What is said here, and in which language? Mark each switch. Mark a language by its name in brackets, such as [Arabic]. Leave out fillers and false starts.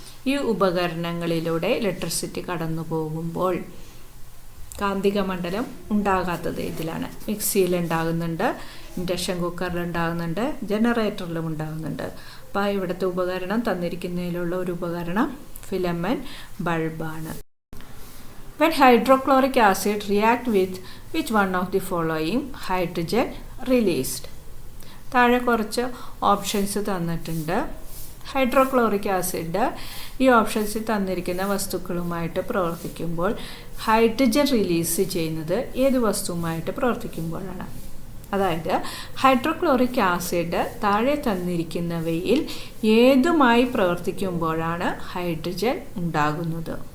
[Malayalam] ഈ ഉപകരണങ്ങളിലൂടെ ഇലക്ട്രിസിറ്റി കടന്നു പോകുമ്പോൾ കാന്തിക മണ്ഡലം ഉണ്ടാകാത്തത് ഇതിലാണ്. മിക്സിയിൽ ഉണ്ടാകുന്നുണ്ട്, ഇൻഡക്ഷൻ കുക്കറിൽ ഉണ്ടാകുന്നുണ്ട്, ജനറേറ്ററിലും ഉണ്ടാകുന്നുണ്ട്. അപ്പോൾ ഇവിടുത്തെ ഉപകരണം തന്നിരിക്കുന്നതിലുള്ള ഒരു ഉപകരണം filament ബൾബാണ്. [English] When hydrochloric acid react with which one of the following, hydrogen released. [Malayalam] താഴെ കുറച്ച് ഓപ്ഷൻസ് തന്നിട്ടുണ്ട്. ഹൈഡ്രോക്ലോറിക് ആസിഡ് ഈ ഓപ്ഷൻസിൽ തന്നിരിക്കുന്ന വസ്തുക്കളുമായിട്ട് പ്രവർത്തിക്കുമ്പോൾ ഹൈഡ്രജൻ റിലീസ് ചെയ്യുന്നത് ഏത് വസ്തുവുമായിട്ട് പ്രവർത്തിക്കുമ്പോഴാണ്? അതായത് ഹൈഡ്രോക്ലോറിക് ആസിഡ് താഴെ തന്നിരിക്കുന്നവയിൽ ഏതുമായി പ്രവർത്തിക്കുമ്പോഴാണ് ഹൈഡ്രജൻ ഉണ്ടാകുന്നത്?